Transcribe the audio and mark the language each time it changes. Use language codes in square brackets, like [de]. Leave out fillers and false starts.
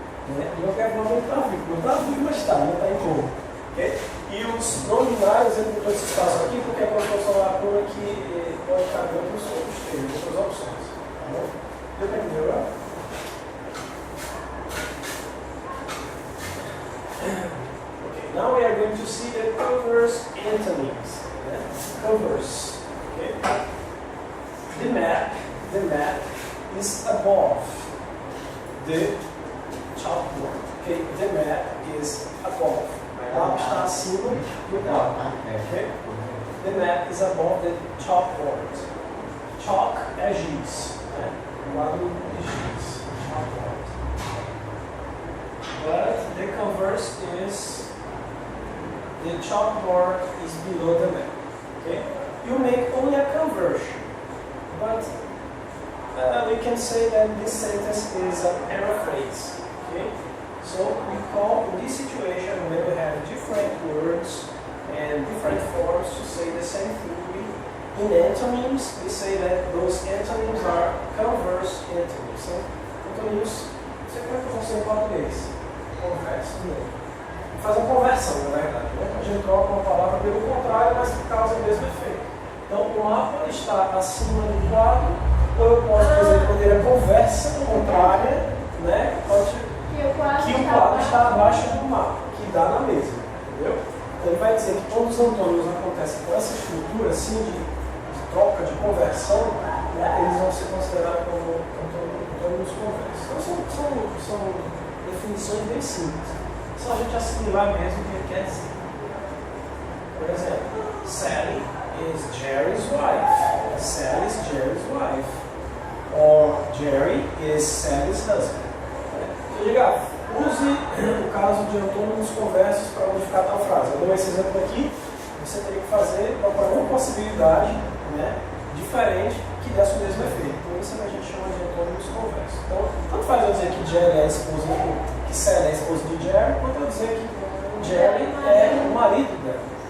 [pt] De qualquer forma ele está vivo, não está vivo, mas está, ele está em coma. Okay? E os não binários, ele botou esse espaço aqui porque é uma construção lacuna que pode caber outros termos, outras opções. Tá bom? Deu para entender agora? [en] Okay, now we are going to see the converse antonyms. Converse. Okay? The map is above the chalkboard. Okay? The map is above. [pt] O mapa está acima do quadro. [en] Okay? The map is above the chalkboard. [pt] Chalk é giz. Né? O quadro de giz. Chalkboard. [en] But the converse is the chalkboard is below the map. Okay? You make only a conversion, but we can say that this sentence is a paraphrase. Okay? So we call in this situation when we have different words and different forms to say the same thing. In antonyms, we say that those antonyms are converse antonyms. So, antonyms, [pt] você como é que funciona em português? Converso, né? Faz uma conversão, na verdade. Né? A gente troca uma palavra pelo contrário, mas que causa o mesmo efeito. Então, o mapa está acima do quadro, ou eu posso dizer de maneira conversa, contrária, né? Que o quadro está abaixo do mapa, que dá na mesma, entendeu? Ele vai dizer que quando os antônimos acontecem com essa estrutura assim de troca, de conversão, né, eles vão ser considerados como antônimos conversos. Então são definições bem simples. Só a gente assimilar mesmo o que ele quer dizer. Por exemplo, [en] Sally is Jerry's wife. Sally is Jerry's wife. Or Jerry is Sally's husband. [pt] Eu digo, use o caso de antônimos conversos para modificar tal frase. Eu dou esse exemplo aqui, você teria que fazer uma possibilidade, né, diferente que desse o mesmo efeito. Então isso a gente chama de antônimos conversos. Então, tanto faz eu dizer que Jerry é a esposa que Sally é a esposa de Jerry, quanto eu dizer que Jerry é o marido dela.